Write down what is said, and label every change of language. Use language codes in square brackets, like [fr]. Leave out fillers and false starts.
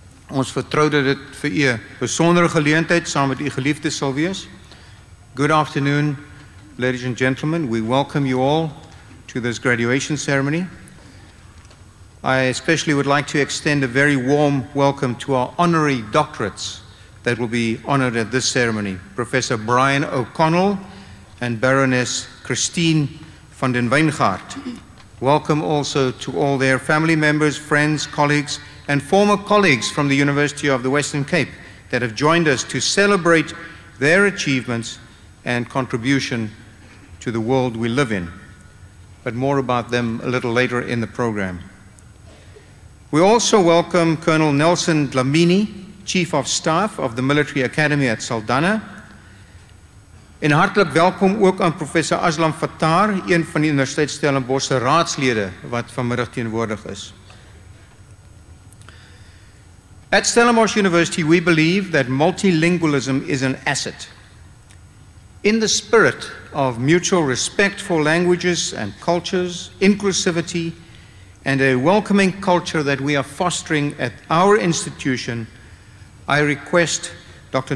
[af] Ons vertrou dat dit vir u 'n besondere geleentheid saam met u geliefdes sal wees. [en] Good afternoon, ladies and gentlemen. We welcome you all to this graduation ceremony. I especially would like to extend a very warm welcome to our honorary doctorates that will be honored at this ceremony. Professor Brian O'Connell and Baroness Christine van den Wijngaard. Welcome also to all their family members, friends, colleagues, and former colleagues from the University of the Western Cape that have joined us to celebrate their achievements and contribution to the world we live in. But more about them a little later in the program. We also welcome Colonel Nelson Dlamini, Chief of Staff of the Military Academy at Saldanha. [af] En hartlik welkom ook aan Professor Aslam Fattar, een van die Universiteit Stellenbosch se raadslede wat vanmiddag teenwoordig is. [en] At Stellenbosch University, we believe that multilingualism is an asset. In the spirit of mutual respect for languages and cultures, inclusivity, and a welcoming culture that we are fostering at our institution, I request Dr.